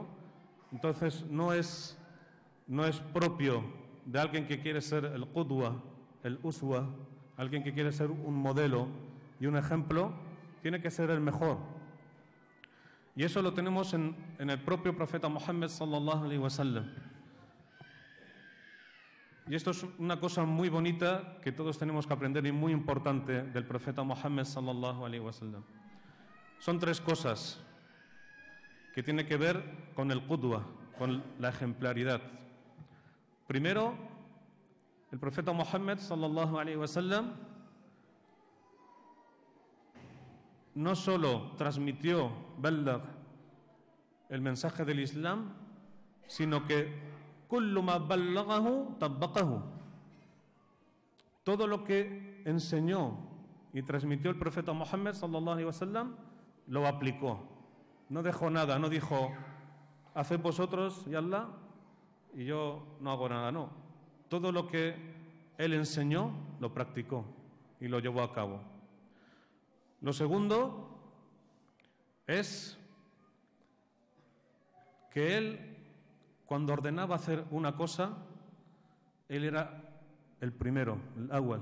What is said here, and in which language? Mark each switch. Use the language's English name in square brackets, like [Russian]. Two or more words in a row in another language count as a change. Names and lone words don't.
[Spanish] Entonces no es propio de alguien que quiere ser el qudwa, el uswa, alguien que quiere ser un modelo y un ejemplo, tiene que ser el mejor. Y eso lo tenemos en el propio profeta Muhammad [Arabic] صلى الله عليه وسلم. [Spanish] Y esto es una cosa muy bonita que todos tenemos que aprender y muy importante del profeta Muhammad [Arabic] صلى الله عليه وسلم. [Spanish] Son tres cosas que tienen que ver con el qudwa, con la ejemplaridad. Primero, el profeta Muhammad [Arabic] صلى الله عليه وسلم [Spanish] no solo transmitió el mensaje del Islam, sino que [Arabic] كل ما بلغه طبقه. [Spanish] Todo lo que enseñó y transmitió el profeta Muhammad [Arabic] صلى الله عليه وسلم [Spanish] lo aplicó. No dejó nada, no dijo haced vosotros y Allah y yo no hago nada, no. Todo lo que él enseñó lo practicó y lo llevó a cabo. Lo segundo es que él, cuando ordenaba hacer una cosa, él era el primero, el awwal.